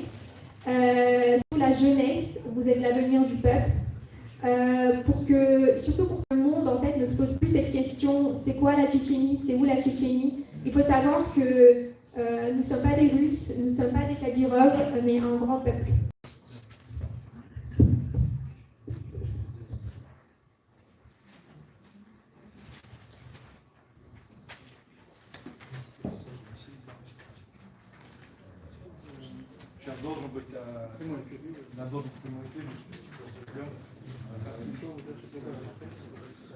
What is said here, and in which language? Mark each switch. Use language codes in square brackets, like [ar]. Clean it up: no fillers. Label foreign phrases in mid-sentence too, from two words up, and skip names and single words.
[fr] Surtout la jeunesse, vous êtes l'avenir du peuple. Surtout pour que le monde en fait ne se pose plus cette question, c'est quoi la Tchétchénie, c'est où la Tchétchénie. Il faut savoir que nous ne sommes pas des Russes, nous ne sommes pas des Kadyrov, mais un grand peuple. [ru] Сейчас должен быть прямой эфир, у нас должен быть прямой эфир,